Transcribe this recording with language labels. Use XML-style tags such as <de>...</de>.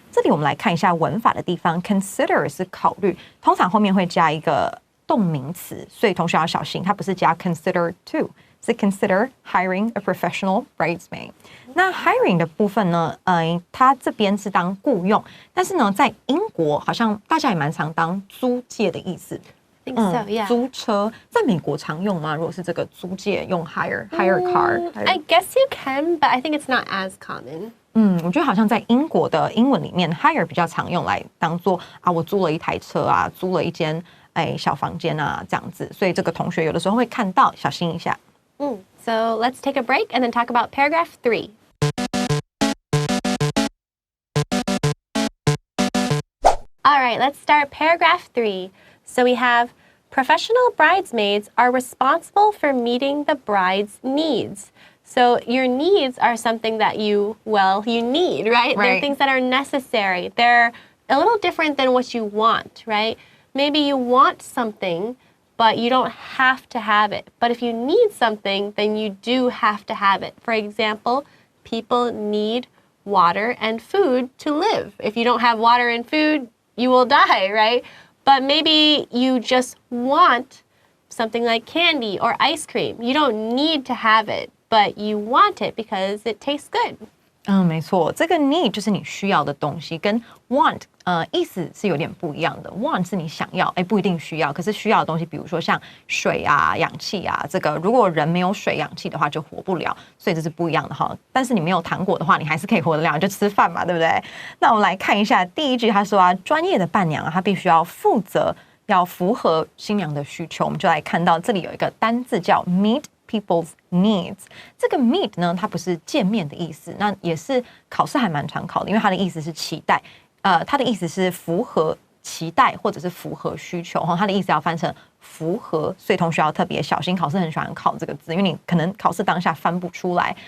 <zh>这里我们来看一下文法的地方 ，consider 是考虑，通常后面会加一个动名词，所以同学要小心，它不是加</zh> <en>consider to，</en> <zh>是</zh> <en>consider hiring a professional bridesmaid。</en> <zh>那 hiring 的部分呢，它这边是当雇用，但是呢，在英国好像大家也蛮常当租借的意思。</zh> <en>I think so, yeah.</en> <zh>租车在美国常用吗？如果是这个租借用</zh> <en>hire car，I guess you can, but I think it's not as common.</en> <zh>我觉得好像在英国的英文里面 hire 比较常用来当做我租了一台车啊，租了一间小房间啊这样子，所以这个同学有的时候会看到，小心一下。</zh> <en>So let's take a break and then talk about paragraph 3. All right, let's start paragraph 3. So we have professional bridesmaids are responsible for meeting the bride's needs. So your needs are something that you need, right? They're things that are necessary. They're a little different than what you want, right? Maybe you want something, but you don't have to have it. But if you need something, then you do have to have it. For example, people need water and food to live. If you don't have water and food, you will die, right? But maybe you just want something like candy or ice cream. You don't need to have it, but you want it because it tastes good.</en> <zh>没错，这个 need 就是你需要的东西，跟 want 意思是有点不一样的。 want 是你想要，不一定需要，可是需要的东西，比如说像水啊、氧气啊，这个如果人没有水、氧气的话就活不了，所以这是不一样的哈。但是你没有糖果的话，你还是可以活得了，就吃饭嘛，对不对？那我们来看一下第一句，他说专业的伴娘她必须要负责，要符合新娘的需求。我们就来看到这里有一个单字叫 meet。</zh> <en>People's needs，</en> <zh>这个 meet 呢，它不是见面的意思，那也是考试还蛮常考的，因为它的意思是期待，它的意思是符合期待或者是符合需求，它的意思要翻成符合，所以同学要特别小心，考试很喜欢考这个字，因为你可能考试当下翻不出来。</zh>